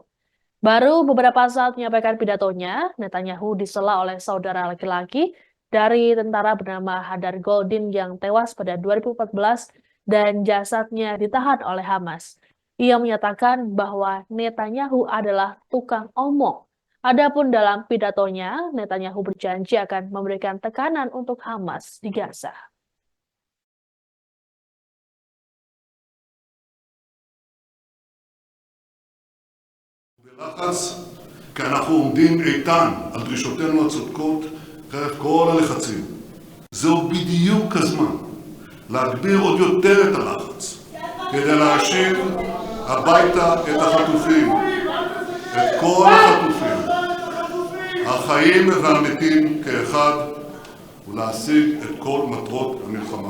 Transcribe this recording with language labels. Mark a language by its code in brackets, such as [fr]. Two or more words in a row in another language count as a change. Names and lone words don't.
[id] Baru beberapa saat menyampaikan pidatonya, Netanyahu disela oleh saudara laki-laki dari tentara bernama Hadar Goldin yang tewas pada 2014 dan jasadnya ditahan oleh Hamas. Ia menyatakan bahwa Netanyahu adalah tukang omong. Adapun dalam pidatonya, Netanyahu berjanji akan memberikan tekanan untuk Hamas di Gaza. [he] בלחץ, כי אנחנו עומדים איתן על דרישותינו הצודקות חרף כל הלחצים. זהו בדיוק הזמן להגביר עוד יותר את הלחץ כדי להשיב הביתה את החטופים, את כל החטופים, החיים והמתים כאחד, ולהשיג את כל מטרות המלחמה.